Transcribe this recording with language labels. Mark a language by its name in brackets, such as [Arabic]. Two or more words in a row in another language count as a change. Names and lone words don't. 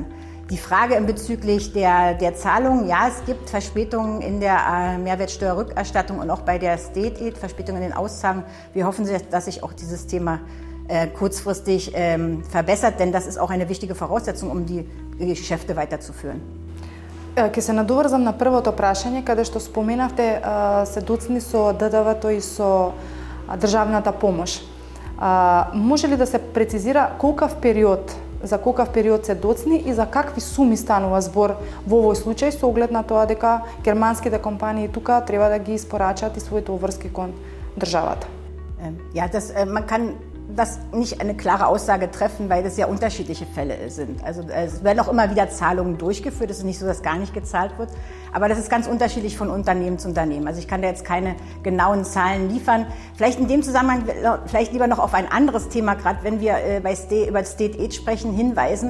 [German] Die Frage bezüglich der Zahlungen, ja, es gibt Verspätungen in der Mehrwertsteuerrückerstattung und auch bei der [English] State Aid, [German] Verspätungen in den Auszahlungen. Wir hoffen, dass sich auch dieses Thema kurzfristig verbessert, denn das ist auch eine wichtige Voraussetzung, um die Geschäfte weiterzuführen. [Macedonian] Ке се надоврзам на првото прашање, каде што споменавте се доцни со ДДВ-то и со државната помош. Може ли да се прецизира за колкав период се доцни и за какви суми станува збор во овој случај со оглед на тоа дека германските компании тука треба да ги испорачат и своите обврски кон државата? [German] Ja, man kann das nicht eine klare Aussage treffen, weil das ja unterschiedliche Fälle sind. Also es werden auch immer wieder Zahlungen durchgeführt. Es ist nicht so, dass gar nicht gezahlt wird. Aber das ist ganz unterschiedlich von Unternehmen zu Unternehmen. Also ich kann da jetzt keine genauen Zahlen liefern. Vielleicht in dem Zusammenhang vielleicht lieber noch auf ein anderes Thema, gerade wenn wir über [English] State Aid [German] sprechen, hinweisen.